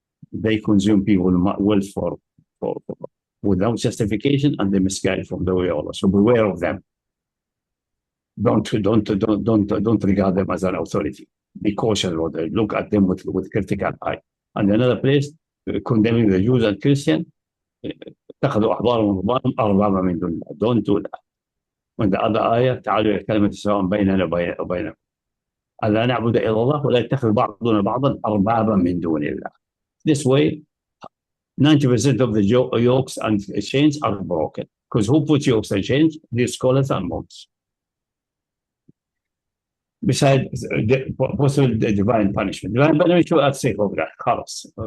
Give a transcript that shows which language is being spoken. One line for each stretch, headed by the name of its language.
English: They consume people wealth for without justification, and they misguide from the way of Allah. So beware of them. Don't regard them as an authority. Be cautious about them. Look at them with critical eye. And another place, condemning the Jews and Christians,
Arabic: اتخذوا أحبارهم ورهبانهم أربابا من دون الله.
English: Don't do that. When the other ayah,
Arabic: تعالوا إلى كلمة سواء بيننا وبينكم ألا نعبد إلا الله ولا يتخذ بعضنا بعضا أربابا من دون الله.
English: This way, 90% of the yokes and chains are broken. Because who puts yokes and chains? These scholars and monks. Besides possible divine punishment. Divine punishment, I'd say of that.
Arabic: خلاص.